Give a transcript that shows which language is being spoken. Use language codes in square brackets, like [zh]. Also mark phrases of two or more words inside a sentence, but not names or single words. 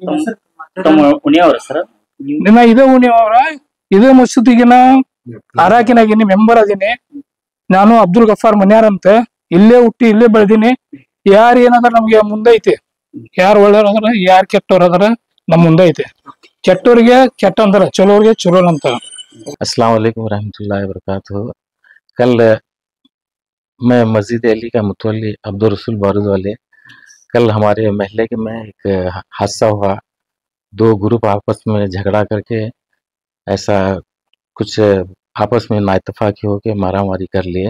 [kn] ಇದೇ ಉಣಿಯವ್ರ, ಇದೇ ಮಸೂದಿಗಿನ ಅರಾಕಿನಾಗಿನಿ ಮೆಂಬರ್ ಅದೀನಿ ನಾನು. ಅಬ್ದುಲ್ ಗಫಾರ್ ಮನ್ಯಾರ್ ಅಂತ, ಇಲ್ಲೇ ಹುಟ್ಟಿ ಇಲ್ಲೇ ಬೆಳೆದೀನಿ. ಯಾರು ಏನಂದ್ರ ನಮ್ಗೆ ಮುಂದೈತಿ, ಯಾರು ಒಳ್ಳೆಯವ್ರ ಅದ್ರ, ಯಾರು ಕೆಟ್ಟವ್ರ ಅದ್ರ ನಮ್ ಮುಂದೈತಿ. ಕೆಟ್ಟವ್ರಿಗೆ ಕೆಟ್ಟ ಅಂತಾರ, ಚಲೋವ್ರಿಗೆ ಚಲೋ ಅಂತಾರ. [ar] السلام عليكم رحمة الله وبركاته. [hi] कल मैं मस्जिद अली का मुतवल्ली अब्दुल रसूल बारूद वाले, कल हमारे महल्ले के में एक हादसा हुआ। 2 ग्रुप आपस में झगड़ा करके ऐसा कुछ आपस में नाइतफाकी होकर मारामारी कर लिए।